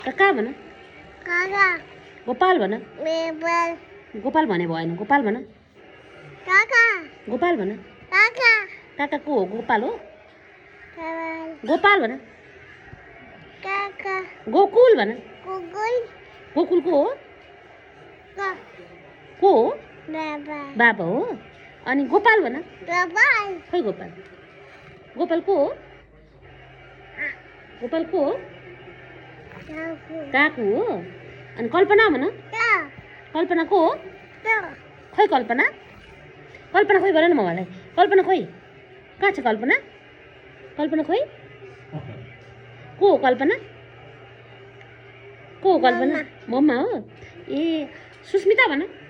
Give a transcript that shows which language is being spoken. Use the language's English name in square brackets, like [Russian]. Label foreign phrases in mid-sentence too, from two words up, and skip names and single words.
[Nepali] काका भन काका गोपाल भन मेबल गोपाल भने भएन गोपाल भन काका गोपाल भन काका काका को हो गोपाल हो काका गोपाल भन काका गोकुल भन गुगुल गोकुल को हो का को हो बाबा बाबा हो अनि गोपाल भन बाबा खै गोपाल गोपाल को हो गोपाल को हो काकु काकु हो अनि कल्पना भन ता कल्पना को हो ता खै कल्पना कल्पना खोइ भन न मलाई कल्पना खोइ कहाँ छ कल्पना कल्पना खोइ को हो कल्पना को हो कल्पना मम्मा हो ए सुस्मिता भन